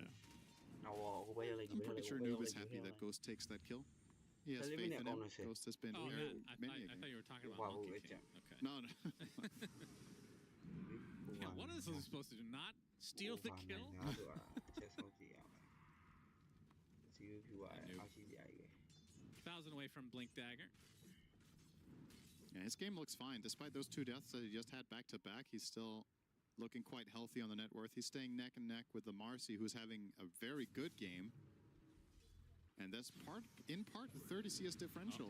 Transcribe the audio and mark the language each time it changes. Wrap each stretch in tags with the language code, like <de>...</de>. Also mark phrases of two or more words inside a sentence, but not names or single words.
<en>I'm pretty sure Noob is happy that Ghost takes that kill. He has faith in him. Ghost has been here many I thought you were talking about Monkey King. Okay. No. Yeah, what is he supposed to do? Not steal the kill?</en> <my>စီးဖြူပါတယ်အားရှိစရာကြီးပဲ</my> <en>1,000 away from Blink Dagger. Yeah, his game looks fine. Despite those 2 deaths that he just had back to back, he's still looking quite healthy on the net worth. He's staying neck and neck with the Marcy, who's having a very good game. And that's in part the 30 CS differential.</en>